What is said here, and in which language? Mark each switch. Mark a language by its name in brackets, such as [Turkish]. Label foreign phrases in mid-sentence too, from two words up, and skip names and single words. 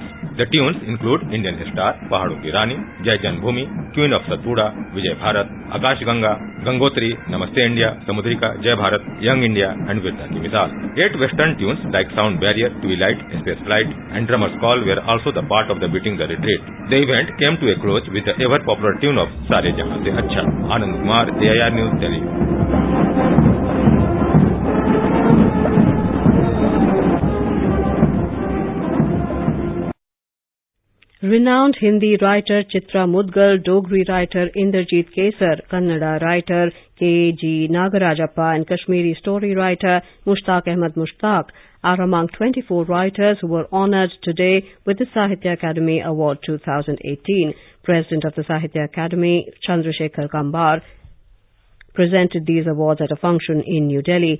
[English] The tunes include Indian Star, Pahadon Ki Rani, Jai Janambhoomi, Queen of Satpura, Vijay Bharat, Akash Ganga, Gangotri, Namaste India, Samudrika, Jai Bharat, Young India and Virta Ki Misal. 8 western tunes like Sound Barrier, Twilight, Space Flight and Drummer's Call were also the part of the beating the retreat. The event came to a close with the ever-popular tune of Sare Jahan Se Achha. Anand Kumar, AIR News, Delhi. Renowned Hindi writer Chitra Mudgal, Dogri writer Inderjeet Kesar, Kannada writer K.G. Nagarajappa and Kashmiri story writer Mushtaq Ahmad Mushtaq are among 24 writers who were honoured today with the Sahitya Akademi Award 2018. President of the Sahitya Akademi, Chandrasekhar Kambar, presented these awards at a function in New Delhi.